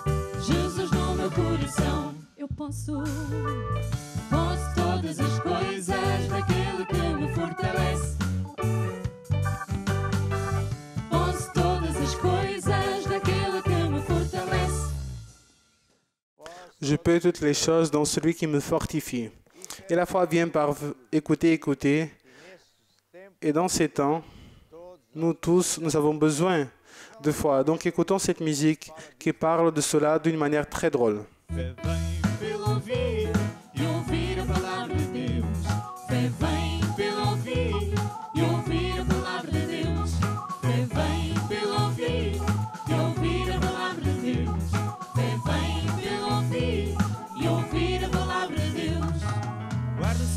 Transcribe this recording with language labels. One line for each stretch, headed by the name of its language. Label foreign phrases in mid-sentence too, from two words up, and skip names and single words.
Portuguese: Jesus no meu coração. Eu posso todas as coisas naquele que me fortalece. Posso todas as coisas naquele que me fortalece.
French: Je peux toutes les choses dans celui qui me fortifie. Et la foi vient par écouter. Et dans ces temps, nous tous, nous avons besoin de foi. Donc écoutons cette musique qui parle de cela d'une manière très drôle.
Portuguese: Fé vem pelo ouvir e ouvir a palavra de Deus. Fé vem pelo ouvir e ouvir a palavra de Deus. Fé vem pelo ouvir e ouvir a palavra de Deus. Fé vem pelo ouvir e ouvir a palavra de Deus.